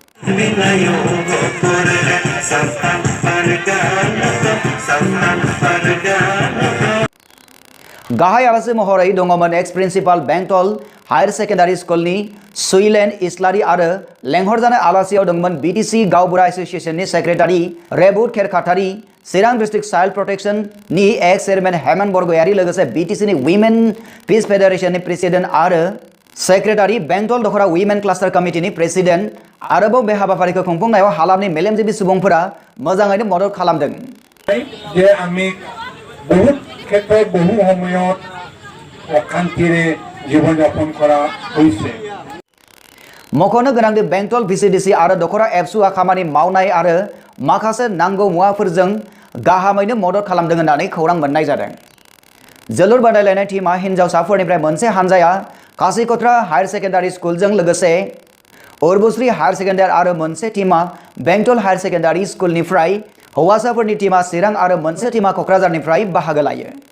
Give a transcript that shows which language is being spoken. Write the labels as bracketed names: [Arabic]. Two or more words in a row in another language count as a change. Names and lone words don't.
[Bodo] गाहाय आलासि महरै दङमोन [English] Ex Principal [Bodo] बेंटल हायर सेकेन्डारि स्कुलनि सुइलेन इस्लारि आरो लेंहरजानाय आलासियाव दंमोन BTC गावबुरा एसोसिएशननि सेक्रेटारि रेबुट खेरखाथारि, चिरां डिस्ट्रिक्ट चाइल्ड प्रोटेक्शननि [English] Ex Chairman [Bodo] हेमन बरगयारि लोगोसे BTCनि वुमेन पीस फेडारेशननि प्रेसिडेन्ट आरो सेक्रेटारि, बेंटल दख'रा वुमेन क्लास्टार कमिटिनि प्रेसिडेन्ट। आरोबाव बे हाबाफारिखौ खुंफुंनायाव हालामनि मेलेमजिबि सुबुंफोरा मोजाङैनो मदद खालामदों। [Assamese] যে আমি বহুত ক্ষেত্ৰত বহু সময়ত অশান্তিৰে জীৱন যাপন কৰা হৈছে। [Bodo] मख'नो गोनांदि बेंटल VCDC आरो दख'रा एबसुआ खामानि मावनाय आरो माखासे नांगौ मुवाफोरजों गाहामैनो मदद खालामदों होननानै खौरां मोननाय जादों। जोलुर बादायलायनाय टीमा हिन्जावसाफोरनिफ्राय मोनसे हानजाया कासिकत्रा हायर सेकेन्डारि स्कुलजों लोगोसे उर्बुश्री हायर सेकेन्डारि आरो मोनसे टीमा बेंटल हायर सेकेन्डारि स्कुलनिफ्राय, हौवासाफोरनि टीमा चिरां आरो मोनसे टीमा क'क्राझारनिफ्राय बाहागो लायो।